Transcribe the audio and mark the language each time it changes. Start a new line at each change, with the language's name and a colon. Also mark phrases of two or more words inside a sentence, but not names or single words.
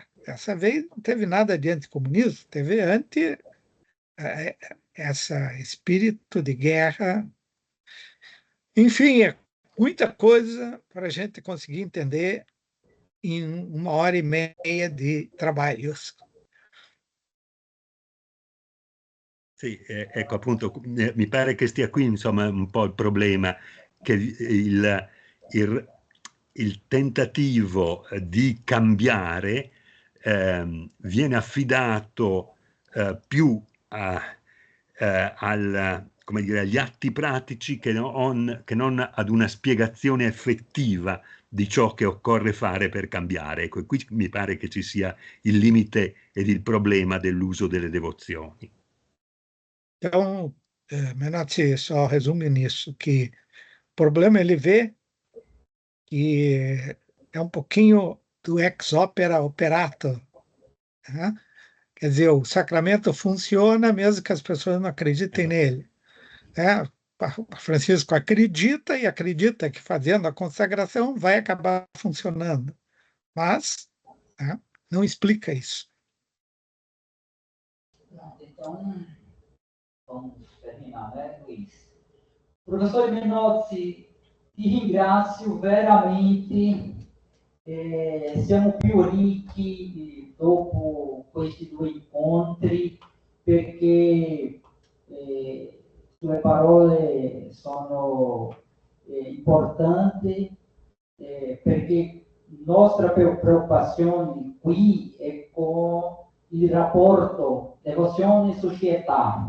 Portuguese: Dessa vez não teve nada de anticomunismo, teve esse espírito de guerra. Enfim, é muita coisa para a gente conseguir entender em 1h30 de trabalhos.
Italian: Sì, ecco appunto, mi pare che stia qui insomma un po' il problema, che il tentativo di cambiare viene affidato più come dire, agli atti pratici che non ad una spiegazione effettiva di ciò che occorre fare per cambiare. Ecco, qui mi pare che ci sia il limite ed il problema dell'uso delle devozioni.
Portuguese: Então, Menotti só resume nisso, que o problema ele vê que é um pouquinho do
Latin: ex opera operato,
Portuguese: né? Quer dizer, o sacramento funciona mesmo que as pessoas não acreditem nele. Francisco acredita e acredita que fazendo a consagração vai acabar funcionando, mas não explica isso. Então, vamos terminar, né, Luiz?
Italian: Professor Menotti, ti ringrazio veramente, siamo più ricchi dopo questi 2 incontri, perché sue parole sono importanti perché nostra preoccupazione qui è con il rapporto devozione e società.